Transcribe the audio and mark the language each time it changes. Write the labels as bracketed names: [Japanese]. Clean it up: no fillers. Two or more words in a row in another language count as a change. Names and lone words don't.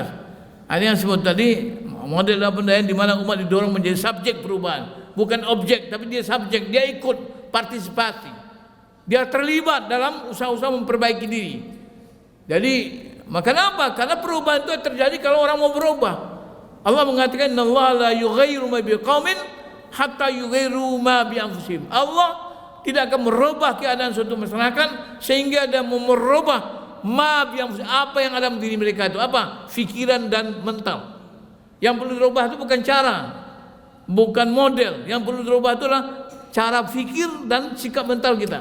[Indonesian] Ini yang disebut tadi model pemberdayaan di mana umat didorong menjadi subjek perubahan, bukan objek, tapi dia subjek, dia ikut partisipasi, dia terlibat dalam usaha-usaha memperbaiki diri. Jadi, maka kenapa? Karena perubahan itu terjadi kalau orang mau berubah. [Arabic] Allah mengatakan, "إن الله لا يغير ما بقوم حتى يغيروا ما بأنفسهم." [Indonesian] Allah tidak akan merubah keadaan suatu masyarakat sehingga dia mau merubah apa yang ada di diri mereka itu, apa? Fikiran dan mental. Yang perlu dirubah itu bukan cara, bukan model. Yang perlu dirubah itu adalah cara fikir dan sikap mental kita.